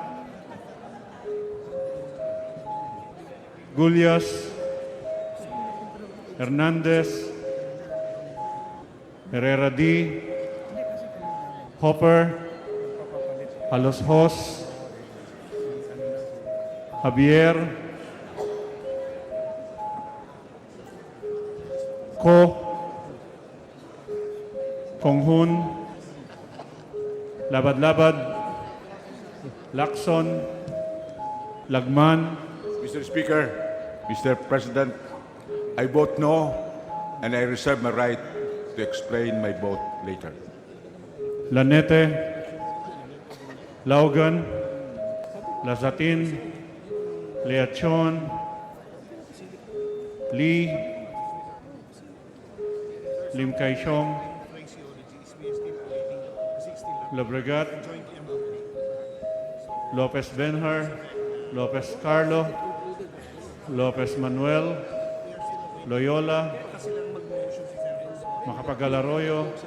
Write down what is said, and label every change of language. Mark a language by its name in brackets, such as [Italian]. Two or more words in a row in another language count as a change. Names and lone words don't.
[English] Gulias, Hernandez, Herrera D, Hopper, Palos Hos, Javier, Ko, Konghun, Labad-Labad, Lacson, Lagman, Mr. Speaker, Mr. President, I vote no, and I reserve my right to explain my vote later. Lanete, Laugan, Lazatin, Leachon, Lee, Lim Kaishong, Lobregat, Lopez Benhar, Lopez Carlo, Lopez Manuel, Loyola, Macapagal Arroyo,